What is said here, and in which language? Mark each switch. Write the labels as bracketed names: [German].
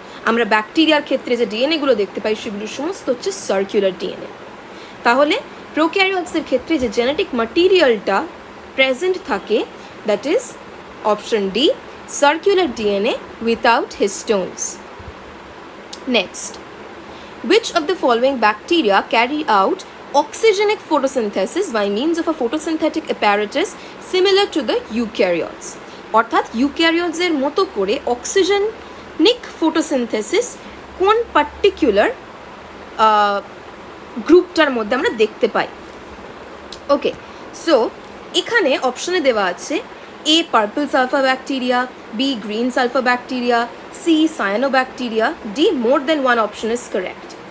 [Bangla] আমরা ব্যাকটেরিয়ার ক্ষেত্রে যে ডিএনএগুলো দেখতে পাই সেগুলো সমস্ত হচ্ছে সার্কুলার ডিএনএ। তাহলে প্রোক্যারিওটসের ক্ষেত্রে যে জেনেটিক ম্যাটেরিয়ালটা প্রেজেন্ট থাকে, that is option D, circular DNA without হিস্টোনস। [English] Next, which of the following bacteria carry out oxygenic photosynthesis by means of a photosynthetic apparatus similar to the eukaryotes? [Bangla] অর্থাৎ ইউক্যারিওটসের মতো করে অক্সিজেনিক photosynthesis কোন particular গ্রুপটার মধ্যে আমরা দেখতে পাই। ওকে, so এখানে অপশনে দেওয়া আছে এ purple sulphur bacteria, B green sulphur bacteria, C cyanobacteria, D more then one option is correct.